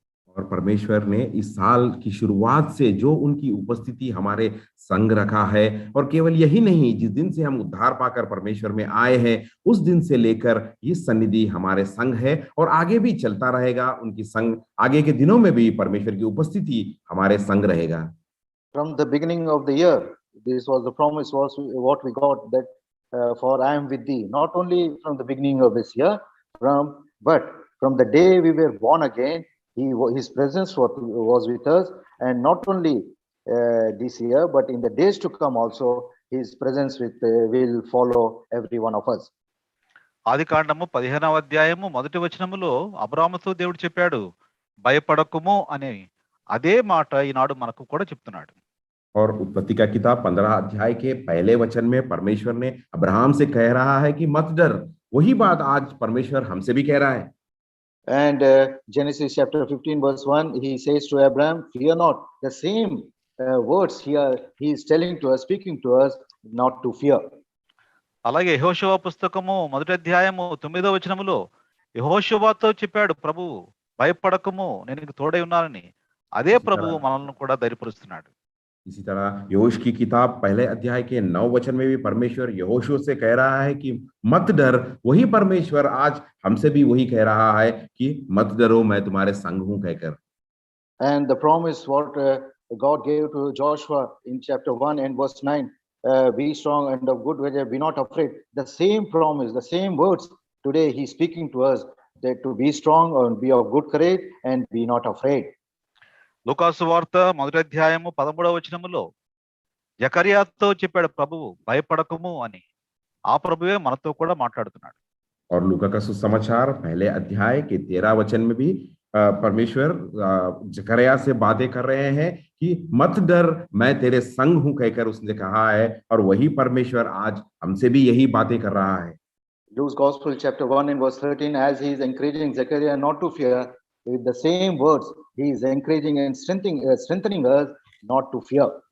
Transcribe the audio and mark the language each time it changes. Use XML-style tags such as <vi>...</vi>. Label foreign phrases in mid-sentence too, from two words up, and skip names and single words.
<hi>और परमेश्वर ने इस साल की शुरुआत से जो उनकी उपस्थिति हमारे संग रखा है, और केवल यही नहीं, जिस दिन से हम उद्धार पाकर परमेश्वर में आए हैं उस दिन से लेकर ये सन्निधि हमारे संग है और आगे भी चलता रहेगा। उनकी संग आगे के दिनों में भी परमेश्वर की उपस्थिति हमारे संग रहेगा।</hi> <en>From the beginning of the year, this was the promise, was what we got, that for I am with thee. Not only from the beginning of this year, but from the day we were born again, his presence was with us, and not only this year, but in the days to come also, his presence will follow every one of us.</en> <te>ఆది కాండము 15వ అధ్యాయము మొదటి వచనములో అబ్రాహాముతో దేవుడు చెప్పాడు, భయపడకుము అని. అదే మాట ఈనాడు మనకు కూడా చెప్తున్నాడు.</te> <hi>और उत्पत्ति का किताब 15 अध्याय के पहले वचन में परमेश्वर ने अब्राहम से कह रहा है कि मत डर। वही बात आज परमेश्वर हमसे भी कह रहा है।</hi> <en>And Genesis chapter 15 verse 1, he says to Abraham, fear not. The same words here he is telling to us, speaking to us, not to fear.</en> <te>అలాగే యెహోషువ పుస్తకము మొదటి అధ్యాయము 9వ వచనములో యెహోషువతో చెప్పాడు ప్రభువు, భయపడకము, నేను నీకు తోడై ఉన్నానని. అదే ప్రభువు మనల్ని కూడా ధైర్యపరుస్తున్నాడు.</te> <hi>इसी तरह यहोश की किताब पहले अध्याय के 9 वचन में भी परमेश्वर यहोशू से कह रहा है कि मत डर। वही परमेश्वर आज हमसे भी वही कह रहा है कि मत डरो, मैं तुम्हारे संग हूं कहकर।</hi> <en>And the promise what God gave to Joshua in chapter 1 and verse 9, be strong and of good courage, be not afraid. The same promise, the same words today he's speaking to us, that to be strong and be of good courage and be not afraid.</en> <te>లూకాసు వార్త మొదటి అధ్యాయము 13వ వచనములో జకర్యాతో చెప్పాడు ప్రభువు, భయపడకము అని. ఆ ప్రభువే మనతో కూడా మాట్లాడుతున్నాడు.</te> <hi>और लूका का सुसमाचार पहले अध्याय के 13 वचन में भी परमेश्वर जकरिया से बातें कर रहे हैं कि मत डर, मैं तेरे संग हूं कहकर उसने कहा है। और वही परमेश्वर आज हमसे भी यही बातें कर रहा है।</hi> <en>Luke's Gospel chapter 1 and verse 13, as he is encouraging Zechariah not to fear, with the same words he is encouraging and strengthening us not to fear.</en>